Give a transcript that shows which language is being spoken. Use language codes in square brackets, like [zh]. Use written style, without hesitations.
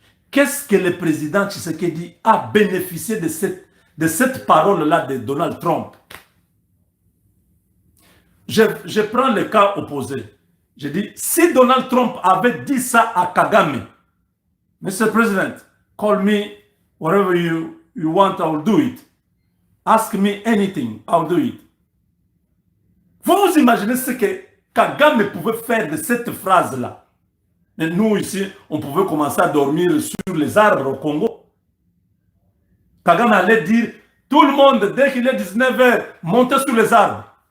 [fr] Qu'est-ce que le président Tshisekedi a bénéficié de cette parole-là de Donald Trump? Je prends le cas opposé. Je dis, si Donald Trump avait dit ça à Kagame, Mr. [en] President, call me whatever you want, I will do it. Ask me anything, I'll do it. [fr] Vous vous imaginez ce que Kagame pouvait faire de cette phrase-là? Mais nous, ici, on pouvait commencer à dormir sur les arbres au Congo. Kagame allait dire, tout le monde, dès qu'il est 19h, montez sur les arbres.